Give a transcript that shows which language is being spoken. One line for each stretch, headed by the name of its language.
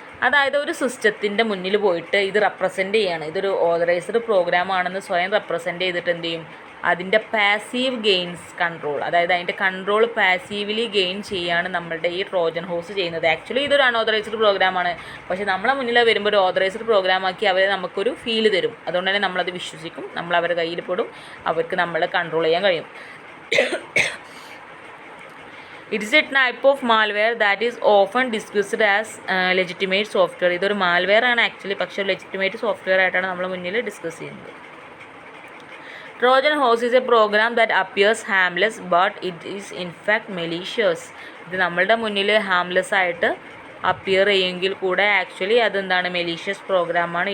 Malayalam: അതായത് ഒരു സിസ്റ്റത്തിൻ്റെ മുന്നിൽ പോയിട്ട് ഇത് റെപ്രസെൻ്റ് ചെയ്യാണ്, ഇതൊരു ഓതറൈസ്ഡ് പ്രോഗ്രാമാണെന്ന് സ്വയം റെപ്രസെൻ്റ് ചെയ്തിട്ട് എന്ത് ചെയ്യും, അതിൻ്റെ പാസീവ് ഗെയിൻസ് കൺട്രോൾ, അതായത് അതിൻ്റെ കൺട്രോൾ പാസീവ്ലി ഗെയിൻ ചെയ്യാണ് നമ്മളുടെ ഈ ട്രോജൻ ഹോഴ്സ് ചെയ്യുന്നത്. ആക്ച്വലി ഇതൊരു അൺഓതറൈസ്ഡ് പ്രോഗ്രാമാണ്, പക്ഷേ നമ്മളെ മുന്നിൽ വരുമ്പോൾ ഒരു ഓതറൈസ്ഡ് പ്രോഗ്രാമാക്കി അവർ നമുക്കൊരു ഫീല് തരും. അതുകൊണ്ട് തന്നെ നമ്മളത് വിശ്വസിക്കും, നമ്മൾ അവരുടെ കയ്യിൽ പെടും, അവർക്ക് നമ്മളെ കൺട്രോൾ ചെയ്യാൻ കഴിയും.
English: It is a type of malware that is often discussed as legitimate software.
Malayalam: ഇതൊരു മാൽവെയർ ആണ് ആക്ച്വലി, പക്ഷേ ലെജിറ്റിമേറ്റ് സോഫ്റ്റ്വെയർ ആയിട്ടാണ് നമ്മൾ മുന്നിൽ ഡിസ്കസ് ചെയ്യുന്നത്.
English: Trojan horse is a program that appears harmless but it is in fact malicious.
Malayalam: ഇത് നമ്മളുടെ മുന്നിൽ ഹാംലെസ് ആയിട്ട് അപ്പിയർ ചെയ്യുമെങ്കിൽ കൂടെ ആക്ച്വലി അതെന്താണ്, മെലീഷ്യസ് പ്രോഗ്രാമാണ്.